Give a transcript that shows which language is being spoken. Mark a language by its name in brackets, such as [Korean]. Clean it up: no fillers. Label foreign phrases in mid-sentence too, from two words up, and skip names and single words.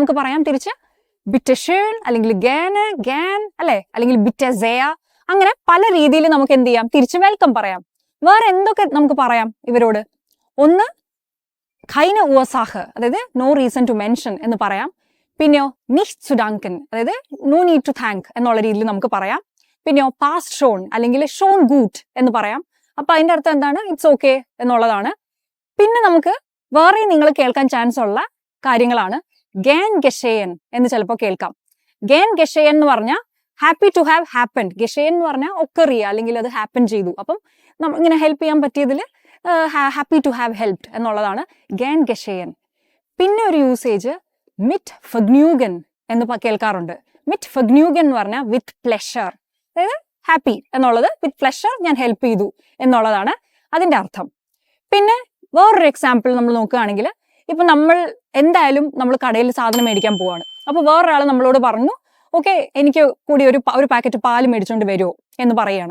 [Malayalam] നമുക്ക് പറയാം തിരിച്ച് [German] bitte schön [Malayalam] അല്ലെങ്കിൽ [German] gern gern [Malayalam] അല്ലെ, അല്ലെങ്കിൽ [German] bitte sehr. [Malayalam] അങ്ങനെ പല രീതിയിൽ നമുക്ക് എന്ത് ചെയ്യാം? തിരിച്ച് വെൽക്കം പറയാം. വേറെ എന്തൊക്കെ നമുക്ക് പറയാം ഇവരോട്? ഒന്ന് [German] keine Ursache, [Malayalam] അതായത് [English] no reason to mention [Malayalam] എന്ന് പറയാം. പിന്നെയോ [German] nicht zu danken, [Malayalam] അതായത് [English] no need to thank [Malayalam] എന്നുള്ള രീതിയിൽ നമുക്ക് പറയാം. പിന്നെയോ [German] past schon [Malayalam] അല്ലെങ്കിൽ [German] schon gut [Malayalam] എന്ന് പറയാം. അപ്പൊ അതിന്റെ അർത്ഥം എന്താണ്? [English] it's okay [Malayalam] എന്നുള്ളതാണ്. പിന്നെ നമുക്ക് വേറെ നിങ്ങൾ കേൾക്കാൻ ചാൻസ് ഉള്ള കാര്യങ്ങളാണ് [German] gern geschehen [Malayalam] എന്ന് ചിലപ്പോൾ കേൾക്കാം. [German] gern geschehen [Malayalam] എന്ന് പറഞ്ഞാൽ [English] happy to have happened. [Malayalam] geschehen എന്ന് പറഞ്ഞാൽ ഒക്കർ ചെയ്യുക അല്ലെങ്കിൽ അത് ഹാപ്പൻ ചെയ്തു. അപ്പം ഇങ്ങനെ ഹെൽപ്പ് ചെയ്യാൻ പറ്റിയതിൽ [English] happy to have helped [Malayalam] എന്നുള്ളതാണ് [German] gern geschehen. [Malayalam] പിന്നെ ഒരു യൂസേജ് [German] mit vergnügen [Malayalam] എന്ന് കേൾക്കാറുണ്ട്. [German] mit vergnügen [Malayalam] എന്ന് പറഞ്ഞാൽ [English] with pleasure, [Malayalam] അതായത് ഹാപ്പി എന്നുള്ളത് [English] with pleasure [Malayalam] ഞാൻ ഹെൽപ്പ് ചെയ്തു എന്നുള്ളതാണ് അതിന്റെ അർത്ഥം. പിന്നെ വേറൊരു എക്സാമ്പിൾ നമ്മൾ നോക്കുകയാണെങ്കിൽ, ഇപ്പൊ നമ്മൾ എന്തായാലും നമ്മൾ കടയിൽ സാധനം മേടിക്കാൻ പോവാണ്. അപ്പൊ വേറൊരാൾ നമ്മളോട് പറഞ്ഞു ഓക്കെ എനിക്ക് കൂടി ഒരു പാക്കറ്റ് പാല് മേടിച്ചുകൊണ്ട് വരുമോ എന്ന് പറയാണ്.